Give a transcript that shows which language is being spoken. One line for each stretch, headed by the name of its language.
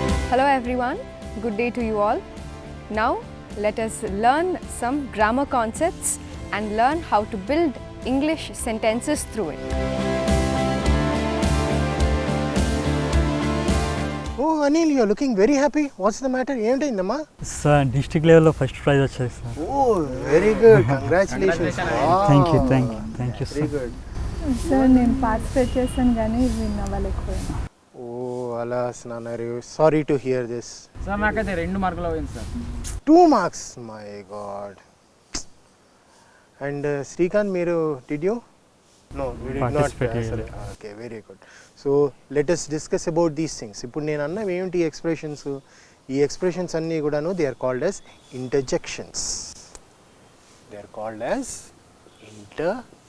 English: Hello everyone, good day to you all. Now let us learn some grammar concepts and learn how to build English sentences through it. Oh Anil, you are looking very happy. What's the matter?
Telugu: ఏంటైందమ్మా? Sir district లెవెల్లో first prize వచ్చింది sir.
English: Oh, very good. Congratulations. Thank you Very good.
Telugu: Sir నేను participate చేశాను కానీ win అవ్వలేకపోయాను.
English: అలా స్నానరు, sorry to hear this.
Telugu: Sir నాకైతే 2 మార్కులు పోయింది sir.
English: 2 marks, my God. And Srikanth, మీరు did you? No, we did not. Okay, very good. So let us discuss about these things.
Telugu: ఇప్పుడు నేను అన్నవి ఏమిటి ఎక్స్ప్రెషన్స్? ఈ ఎక్స్ప్రెషన్స్ అన్నీ కూడాను
English: They are called as interjections. They are called as interjections.